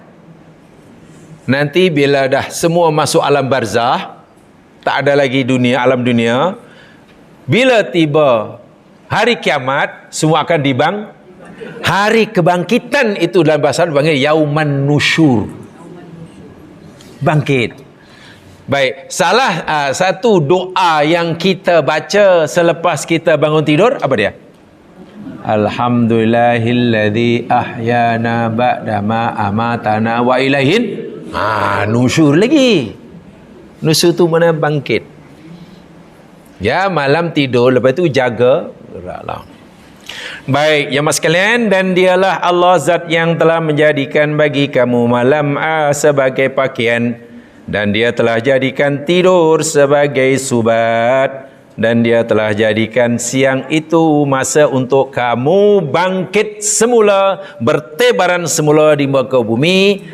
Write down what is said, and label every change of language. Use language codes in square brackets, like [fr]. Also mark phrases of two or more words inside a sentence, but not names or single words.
[ms] Nanti bila dah semua masuk alam barzah, tak ada lagi dunia, alam dunia, bila tiba hari kiamat, semua akan hari kebangkitan itu dalam bahasa Arab panggil [ar] يوم النشور. [ms] Bangkit. Baik, salah satu doa yang kita baca selepas kita bangun tidur, apa dia? [ar] الحمد لله الذي أحيانا بعد ما أماتنا وإليه النشور lagi. [ms] Nusyur tu mana bangkit. Ya, malam tidur, lepas tu jaga geraklah. Baik, ya mas sekalian, dan dialah Allah zat yang telah menjadikan bagi kamu malam sebagai pakaian, dan dia telah jadikan tidur sebagai subat, dan dia telah jadikan siang itu masa untuk kamu bangkit semula, bertebaran semula di muka bumi.